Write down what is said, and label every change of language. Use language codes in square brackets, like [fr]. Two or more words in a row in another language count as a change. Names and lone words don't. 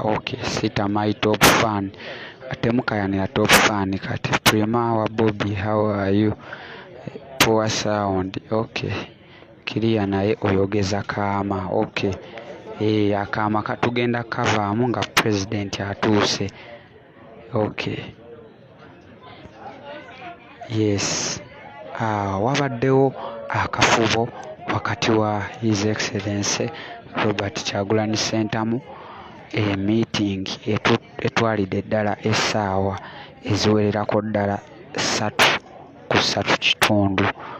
[en] Okay, Sita my top fan. Atemukayanira top fan kati. Prima wa Bobi, how are you? Poor sound. Okay. [lg] Clear naye oyogeza kaama. Okay. Akaama katugenda kavaamu nga president atuuse. [en] Okay. Yes. [lg] Wabaddewo akafubo wakati wa [en] His Excellency [lg] Robert Kyagulanyi Ssentamu meeting etwalidde ddala essaawa eziwererako ddala 3:3.